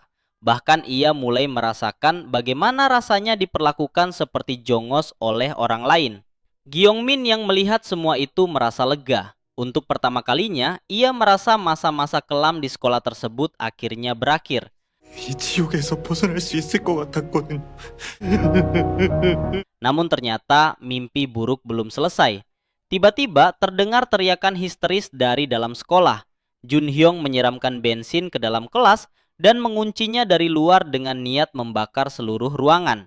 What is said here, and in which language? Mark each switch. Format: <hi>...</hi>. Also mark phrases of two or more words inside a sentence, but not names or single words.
<id>Bahkan ia mulai merasakan bagaimana rasanya diperlakukan seperti jongos oleh orang lain. Gyeongmin yang melihat semua itu merasa lega. Untuk pertama kalinya, ia merasa masa-masa kelam di sekolah tersebut akhirnya berakhir.</id> <ko>이 지옥에서 벗어날 수 있을 것 같았거든요.</ko> <id>Namun ternyata mimpi buruk belum selesai. Tiba-tiba terdengar teriakan histeris dari dalam sekolah. Jun Hyung menyiramkan bensin ke dalam kelas dan menguncinya dari luar dengan niat membakar seluruh ruangan.</id>